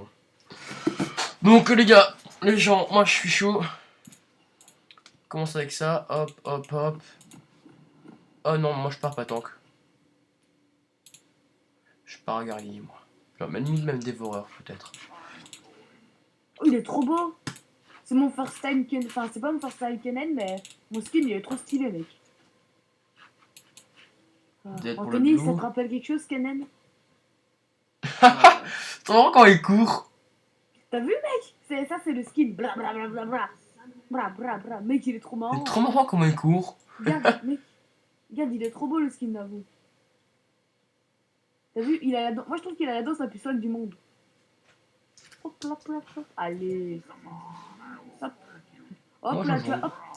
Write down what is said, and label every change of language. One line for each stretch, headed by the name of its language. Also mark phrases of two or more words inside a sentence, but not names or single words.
French: Donc, les gars, les gens, moi, je suis chaud. Commence avec ça, hop. Oh non, moi, je pars pas tank. Je pars guerrier, moi. Genre, même dévoreur, peut-être. Oh, il est trop beau. C'est mon
English: first time
French: Kennen. Enfin, c'est pas mon
English: first time
French: Kennen, mais mon skin, il est trop stylé, mec. Anthony, ça te rappelle quelque chose, Kennen? C'est trop quand il court. T'as vu, mec? Ça, c'est le skin. Bla bla bla bla bla. Bra bra bra. Mec, il est trop marrant. C'est trop marrant comment il court. Regarde, mec. Regarde, il est trop beau le skin d'avoue. T'as vu? Il a la... Moi, je trouve qu'il a la danse la plus folle du monde. Hop, hop, hop, hop. Allez. Hop. Hop, moi, là, tu vois. Hop.